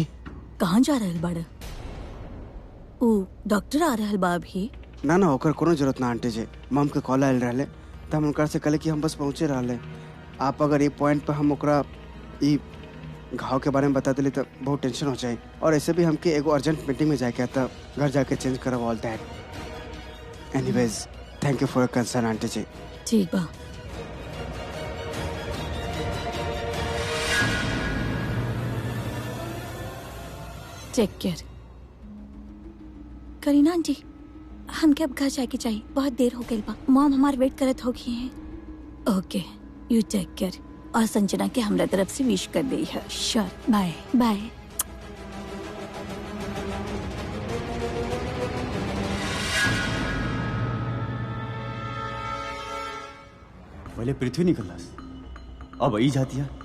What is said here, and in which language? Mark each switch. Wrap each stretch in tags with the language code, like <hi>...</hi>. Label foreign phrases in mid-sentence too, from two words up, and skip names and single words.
<bho>कहाँ जा रहल बाड़? ओ डॉक्टर आ रहल बा अभी? ना ना ओकर कोनो जरूरत ना आंटी जी। मम के कॉल आयल रहले तो हम उनका से कहले कि हम बस पहुंचे रहले। आप अगर ये पॉइंट पे हम ओकरा ई घाव के बारे में बता दिली तो बहुत टेंशन हो जाए। और ऐसे भी हमके एगो</bho> <en>urgent meeting</en> <bho>में जाके आता, घर जाके चेंज करब</bho> <en>all that. Anyways thank you for your concern आंटी जी।</en> <bho>ठीक बा।</bho> <en>take care.</en> <bho>करीना आंटी, हमके अब घर जाके चाहिए, बहुत देर हो गई बा। मॉम हमार वेट करत होगी हैं।</bho> <en>Okay, you take care.</en> <bho>और संजना के हमरा तरफ से विश कर दी है।</bho> <en>Sure, bye bye.</en> <bho>पहले पृथ्वी निकलस, अब आई जाती है।</bho>